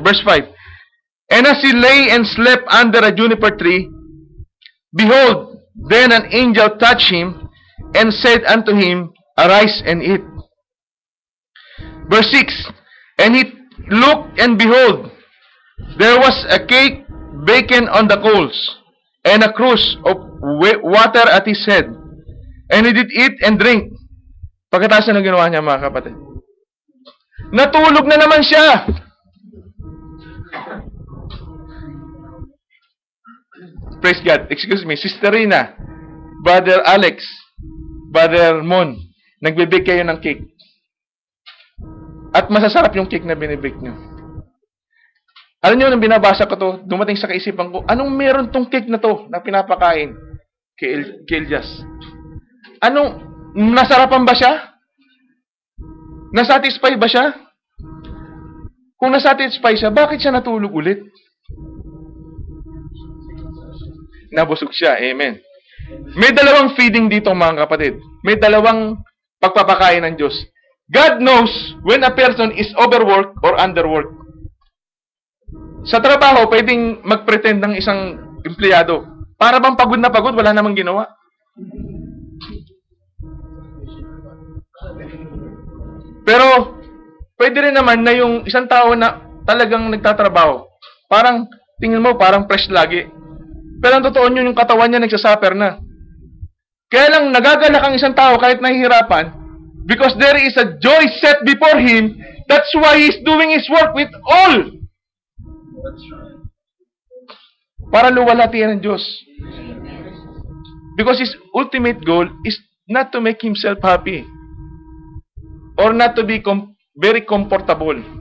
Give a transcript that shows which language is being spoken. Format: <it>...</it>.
<en>Verse 5, and as he lay and slept under a juniper tree, behold, then an angel touched him, and said unto him, arise and eat. Verse 6, and he looked, and behold, there was a cake baken on the coals, and a cruse of water at his head. And he did eat and drink.</en> <tl>Pagkatapos na ginawa niya, mga kapatid, natulog na naman siya.</tl> <en>Praise God. Excuse me, Sister Rina, Brother Alex, Brother Mon,</en> <tl>nagbibake kayo ng cake. At masasarap yung cake na binibake nyo. Alam nyo, nang binabasa ko to, dumating sa kaisipan ko, anong meron tong cake na to na pinapakain kay Elias? Anong, nasarapan ba siya? Nasatisfy ba siya? Kung nasatisfy siya, bakit siya natulog ulit? Nabusog siya. Amen. May dalawang feeding dito, mga kapatid. May dalawang pagpapakain ng Diyos.</tl> <en>God knows when a person is overworked or underworked.</en> <tl>Sa trabaho, pwedeng mag-pretend ng isang empleyado. Para bang pagod na pagod, wala namang ginawa. Pero, pwede rin naman na yung isang tao na talagang nagtatrabaho, parang, tingin mo, parang fresh lagi. Pero ang totoo nyo, yung katawan niya nagsasuffer na. Kaya lang, nagagalak ang isang tao kahit nahihirapan,</tl> <en>because there is a joy set before him, that's why he's doing his work with all.</en> <tl>Para luwalhatian ng Diyos.</tl> <en>Because his ultimate goal is not to make himself happy, or not to be very comfortable.</en>